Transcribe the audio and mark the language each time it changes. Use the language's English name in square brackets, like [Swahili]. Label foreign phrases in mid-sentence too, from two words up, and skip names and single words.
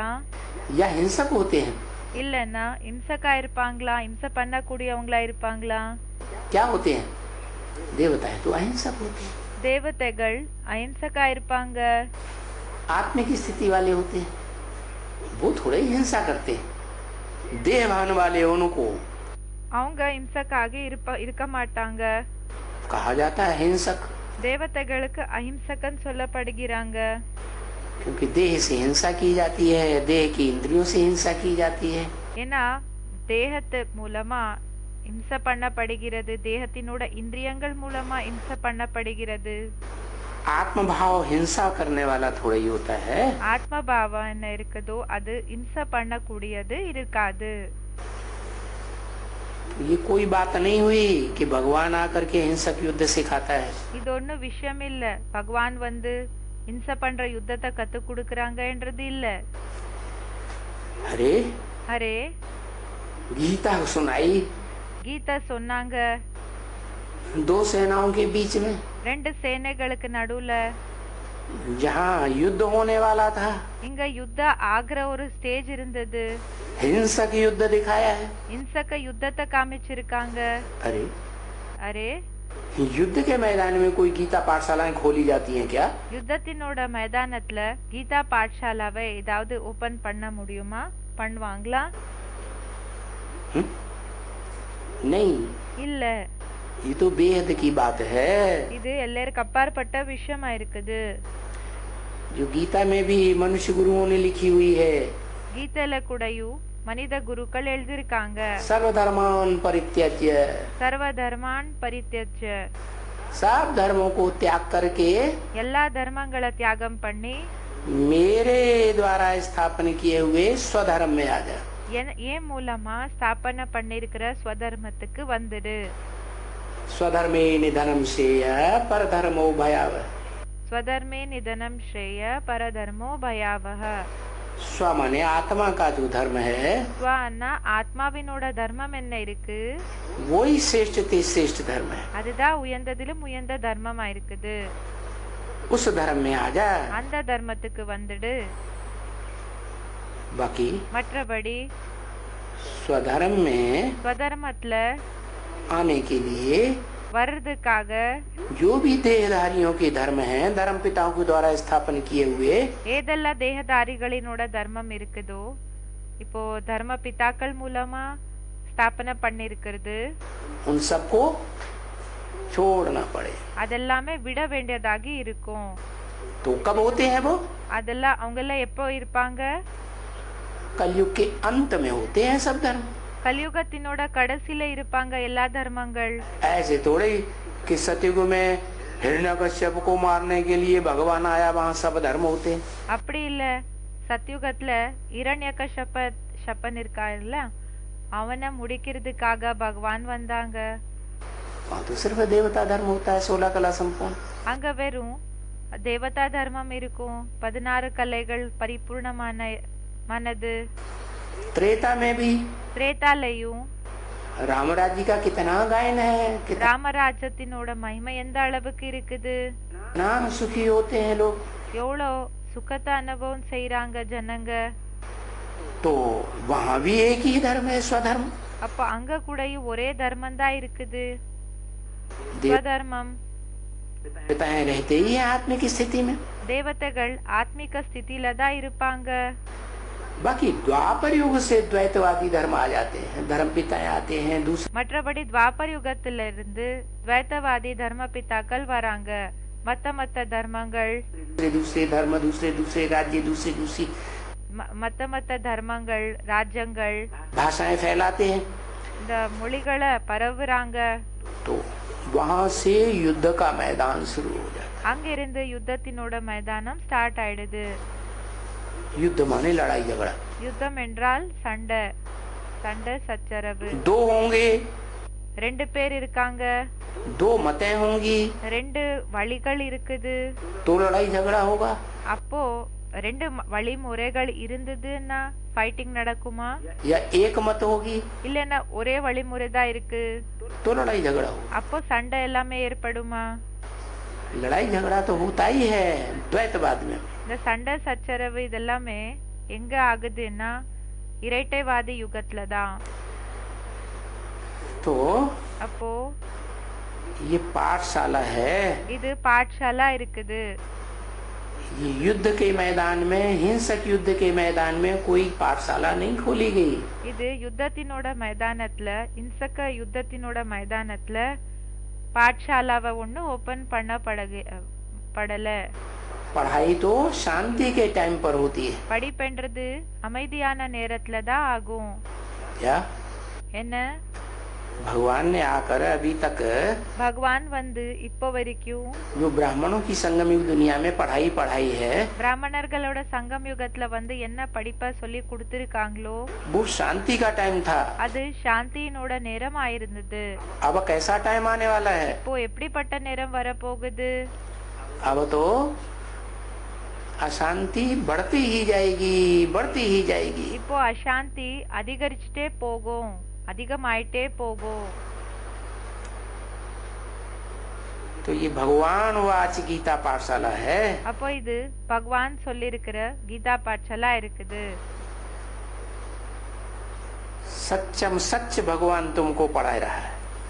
[Hindi] या हिंसक होते हैं? [Tamil] இல்லனா இம்சக்கா இருப்பாங்களா? இம்ச பண்ணக்கூடியவங்களா இருப்பாங்களா? [Hindi] क्या होते हैं? देवताएं तो अहिंसक होते हैं। [Tamil] தேவதைகள் அஹிம்சக்கா இருப்பாங்க। [Hindi] आत्मिक स्थिति वाले होते हैं, वो थोड़े ही हिंसा करते हैं। देहभान वाले उनको [Tamil] அவங்க இம்சக்காக இருக்க மாட்டாங்க। [Hindi] कहा जाता है हिंसक, [Tamil] தேவதைகளுக்கு அஹிம்சகன் சொல்லப்படுகிறாங்க। [Hindi] क्योंकि देह से हिंसा की जाती है, देह की इंद्रियों से हिंसा की जाती है। [Tamil] ஏன்னா தேகத்து மூலமா இம்ச பண்ணப்படுகிறது, தேகத்தினோட இந்திரியங்கள் மூலமா இம்ச பண்ணப்படுகிறது। [Hindi] आत्म भाव हिंसा करने वाला थोड़ा ही होता है। [Tamil] ஆத்ம பாவம் என்ன இருக்குதோ அது இம்ச பண்ணக்கூடியது இருக்காது। [Hindi] ये कोई बात नहीं हुई कि भगवान आकर के हिंसक युद्ध सिखाता है। [Tamil] இது ஒண்ணு விஷயம் இல்ல, பகவான் வந்து இம்ச பண்ற யுத்தத்தை கத்து கொடுக்கறாங்கன்றது இல்ல। [Hindi] अरे [Tamil] அரே [Hindi] गीता सुनाई, [Tamil] கீதா சொன்னாங்க, [Hindi] दो सेनाओं के बीच में [Tamil] ரெண்டு சேனைகளுக்கு நடுவுல [Hindi] जहाँ युद्ध होने वाला था, [Tamil] இங்க யுத்த ஆகிற ஒரு ஸ்டேஜ் இருந்தது। [Hindi] हिंसक युद्ध दिखाया है। [Tamil] இன்சக்க யுத்தத்தை காமிச்சிருக்காங்க। [Hindi] अरे [Tamil] அரே [Hindi] युद्ध के मैदान में कोई गीता पाठशालाएं खोली जाती हैं क्या? [Tamil] யுத்தத்தினோட மைதானத்துல கீதா பாடசாலாவை ஏதாவது ஓபன் பண்ண முடியுமா? பண்ணுவாங்களா? [Hindi] नहीं, [Tamil] இல்ல, [Hindi] ये तो बेहद की बात है। [Tamil] இது எல்லாருக்கும் அப்பாற்பட்ட விஷயமா இருக்குது। [Hindi] जो गीता में भी मनुष्य गुरुओं ने लिखी हुई है, [Tamil] கீதையில கூடயும் மனித குருக்கள் எழுதியிருக்காங்க, [Sanskrit] सर्वधर्मान परित्यज्य, सर्व धर्मान् परित्यज्य, [Hindi] सब धर्मों को त्याग करके [Tamil] எல்லா தர்மங்களை தியாகம் பண்ணி [Hindi] मेरे द्वारा स्थापन किए हुए स्वधर्म में आ जा। [Tamil] ஏன் மூலமா ஸ்தாபனை பண்ணிருக்கிற ஸ்வதர்மத்துக்கு வந்துடு। [Sanskrit] स्वधर्मे निधनम श्रेय परधर्मो भयावह। स्वधर्मे निधनम् श्रेय परधर्मो भयावह। [Hindi] स्व माने आत्मा का जो धर्म है, [Tamil] ஸ்வன்னா ஆத்மாவினோட தர்மம் என்ன இருக்கு? [Hindi] वही श्रेष्ठ ते श्रेष्ठ धर्म है। [Tamil] அதுதான் உயர்ந்ததிலும் உயர்ந்த தர்மமா இருக்குது। [Hindi] उस धर्म में आ जा। [Tamil] அந்த தர்மத்துக்கு வந்துடு। [Hindi] बाकी [Tamil] மற்றபடி [Hindi] स्वधर्म में [Tamil] ஸ்வதர்மத்துல [Hindi] आने के लिए [Tamil] வர்றதுக்காக [Hindi] जो भी देहधारियों के धर्म हैं धर्म पिताओं के द्वारा स्थापन किए हुए [Tamil] ஏதெல்லாம் தேகதாரிகளினோட தர்மம் இருக்குதோ இப்போ தர்ம பிதாக்கள் மூலமா ஸ்தாபனை பண்ணிருக்கிறது [Hindi] उन सबको छोड़ना पड़े। [Tamil] அதெல்லாமே விட வேண்டியதாகி இருக்கும்। [Hindi] तो कब होते हैं वो? [Tamil] அதெல்லாம் அவங்க எல்லாம் எப்போ இருப்பாங்க? [Hindi] कलयुग के अंत में होते हैं सब धर्म। [Tamil] கலியுகத்தினோட கடைசில இருப்பாங்க எல்லா தர்மங்கள்। [Hindi] ऐसे थोड़े कि सतयुग में हिरण्यकश्यप को मारने के लिए भगवान आया वहाँ सब धर्म होते हैं। [Tamil] அப்படி இல்ல, சத்யுகத்துல இரண்யகசிபன் இருக்காருல்ல, அவனை முடிக்கிறதுக்காக பகவான் வந்தாங்க। [Hindi] वहाँ तो सिर्फ देवता धर्म होता है 16 कला संपूर्ण। [Tamil] அங்க வெறும் தேவதா தர்மம் இருக்கும், 16 கலைகள் பரிபூர்ணமானது। [Hindi] त्रेता में भी [Tamil] திரேதாலயும் [Hindi] राम राज्य का कितना गायन है, कितना [Tamil] ராமராஜ்யத்தினோட மகிமை எந்த அளவுக்கு இருக்குது, [Hindi] नाम सुखी होते हैं लोग। [Tamil] எவ்வளோ சுகத்தை அனுபவம் செய்யறாங்க ஜனங்க। [Hindi] तो वहाँ भी एक ही धर्म है, स्वधर्म। [Tamil] அப்ப அங்க கூடயும் ஒரே தர்மம் தான் இருக்குது, ஸ்வதர்மம்। [Hindi] देवताएं रहते ही हैं आत्मिक स्थिति में। [Tamil] தேவதைகள் ஆத்மிக ஸ்திதியில தான் இருப்பாங்க। [Hindi] बाकी द्वापर युग से द्वैतवादी धर्म आ जाते हैं, धर्म पिताएं आते हैं दूसरे। [Tamil] மற்றபடி துவாபர் யுகத்துல இருந்து துவைத்தவாதி தர்ம பிதாக்கள் வராங்க, மத்த தர்மங்கள், [Hindi] दूसरे धर्म, दूसरे राज्य, दूसरी [Tamil] மத்த தர்மங்கள், ராஜ்யங்கள், [Hindi] भाषाएं फैलाते हैं। [Tamil] இந்த மொழிகளை பரவுறாங்க। [Hindi] तो वहाँ से युद्ध का मैदान शुरू हो जाता [Tamil] அங்க இருந்து யுத்தத்தினோட மைதானம் ஸ்டார்ட் ஆயிடுது। [Hindi] है। युद्ध माने लड़ाई झगड़ा। [Tamil] யுத்தம் என்றால் சண்டை, சண்டை சச்சரவு। [Hindi] दो होंगे, [Tamil] ரெண்டு பேர் இருக்காங்க, [Hindi] दो मतें होंगी, [Tamil] ரெண்டு வழிகள் இருக்குது। [Hindi] तो लड़ाई झगड़ा होगा। [Tamil] அப்போ ரெண்டு வழிமுறைகள் இருந்ததுன்னா ஃபைட்டிங் நடக்குமா? [Hindi] या एक मत होगी, [Tamil] இல்லன்னா ஒரே வழிமுறை தான் இருக்கு, [Hindi] तो लड़ाई झगड़ा होगा। [Tamil] அப்போ சண்டை எல்லாமே ஏற்படுமா? [Hindi] लड़ाई झगड़ा तो होता ही है द्वैतवाद में। [Tamil] இந்த சண்டை சச்சரவு இதெல்லாமே எங்க ஆகுதுன்னா இரட்டைவாதி யுகத்துல தான்। [Hindi] तो [Tamil] அப்போ [Hindi] ये पाठशाला है, [Tamil] இது பாठशाला இருக்குது। [Hindi] ये युद्ध के मैदान में, हिंसक युद्ध के मैदान में कोई पाठशाला नहीं खोली गई। [Tamil] இது யுத்தத்தினோட மைதானத்துல, இன்சக்க யுத்தத்தினோட மைதானத்துல பாठशालाவை ஒண்ணு ஓபன் படல। [Hindi] पढ़ाई तो शांति के टाइम पर होती है। [Tamil] படிப்பென்றது அமைதியான நேரத்துல தான் ஆகும்। [Hindi] क्या [Tamil] என்ன? [Hindi] भगवान ने आकर अभी तक [Tamil] பகவான் வந்து இப்போ வரைக்கும் [Hindi] जो ब्राह्मणों की संगम युग दुनिया में पढ़ाई है, [Tamil] பிராமணர்களோட சங்கம் யுகத்துல வந்து என்ன படிப்பை சொல்லி கொடுத்திருக்காங்களோ [Hindi] वो शांति का टाइम था। [Tamil] அது சாந்தியினோட நேரம் ஆயிருந்தது। [Hindi] अब कैसा टाइम आने वाला है? [Tamil] இப்போ எப்படிப்பட்ட நேரம் வரப்போகுது? [Hindi] अब तो अशांति बढ़ती ही जाएगी। [Tamil] இப்போ அசாந்தி அதிகரிச்சுட்டே போகும், அதிகமாயிட்டே போகும்। [Hindi] तो ये भगवान वाच गीता पाठशाला है। [Tamil] அப்போ இது பகவான் சொல்லியிருக்கிற கீதா பாठशाला இருக்குது। [Hindi] सच्चम सच भगवान तुमको पढ़ा रहा है।